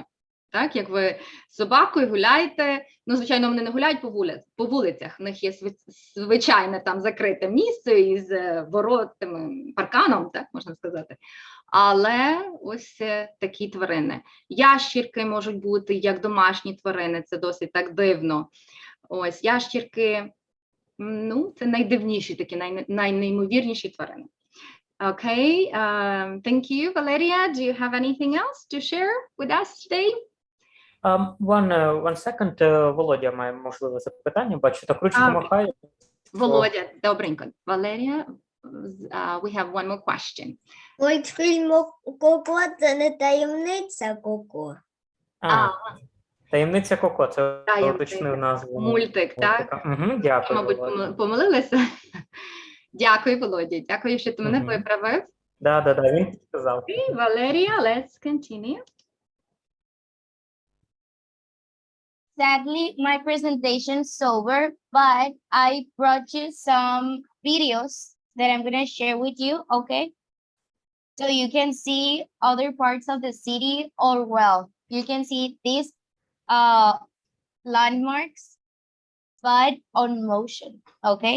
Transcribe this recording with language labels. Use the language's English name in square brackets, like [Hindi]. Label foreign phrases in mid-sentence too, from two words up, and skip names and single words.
[Ukrainian] Так, як ви з собакою гуляєте, ну, звичайно, вони не гуляють по вулицях, в них є звичайне там закрите місце із воротами, парканом, так, можна сказати. Але ось такі тварини. Ящірки можуть бути як домашні тварини, це досить так дивно. Ось, ящірки, ну, це найдивніші такі, найнеймовірніші тварини. [English] Okay, thank you, Valeria. Do you have anything else to share with us today? One second, [Ukrainian] Володя має можливе запитання, бачу, так ручку махає. Володя, добренько. Валерія, [English] we have one more question. [Ukrainian] Мультфільм Коко – це не таємниця Коко. Таємниця Коко, це уточнив назву. Мультик, так? Угу, дякую, мабуть, Володя. Помилилися? Дякую, Володя. Дякую, що ти мене виправив. Да, він сказав. [English] Okay, Valeria, let's continue. Sadly, my presentation's over, but I brought you some videos that I'm going to share with you, okay? So you can see other parts of the city, or well, you can see these landmarks, but on motion, okay?